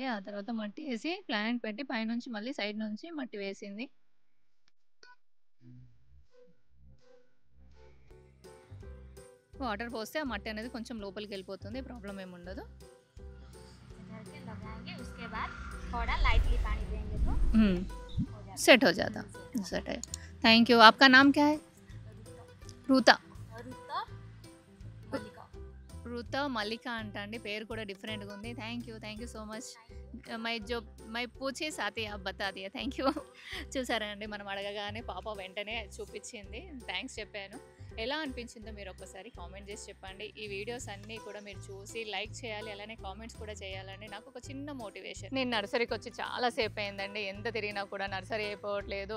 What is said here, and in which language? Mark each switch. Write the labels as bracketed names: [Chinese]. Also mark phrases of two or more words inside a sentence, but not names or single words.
[Telugu] ఆ తర్వాత మట్టి వేసి ప్లాంట్ పెట్టి పైనుంచి మళ్ళీ సైడ్ నుంచి మట్టి వేసింది. వాటర్ పోస్తే ఆ మట్టి అనేది కొంచెం లోపలికి వెళ్ళిపోతుంది, ప్రాబ్లం ఏమి ఉండదు. [Hindi] इधर के लगाएंगे, उसके बाद थोड़ा लाइटली पानी देंगे तो हो जाता सेट हो जाता, सेट है. [English] thank you. [Hindi] आपका नाम क्या है? रूता. है। रुता मल्लिका। [Telugu] రుతా మల్లిక అంట అండి. పేరు కూడా డిఫరెంట్గా ఉంది. [English] thank you so much. [Hindi] मैं पूछे साथी आप बता दिया. [English] thank you. [Telugu] చూసారా అండి, మనం అడగగానే పాప వెంటనే చూపించింది. థ్యాంక్స్ చెప్పాను. ఎలా అనిపించిందో మీరు ఒక్కసారి కామెంట్ చేసి చెప్పండి. ఈ వీడియోస్ అన్నీ కూడా మీరు చూసి లైక్ చేయాలి, అలానే కామెంట్స్ కూడా చేయాలండి. నాకు ఒక చిన్న మోటివేషన్. నేను నర్సరీకి వచ్చి చాలా సేపు అయిందండి. ఎంత తిరిగినా కూడా నర్సరీ అయిపోవట్లేదు.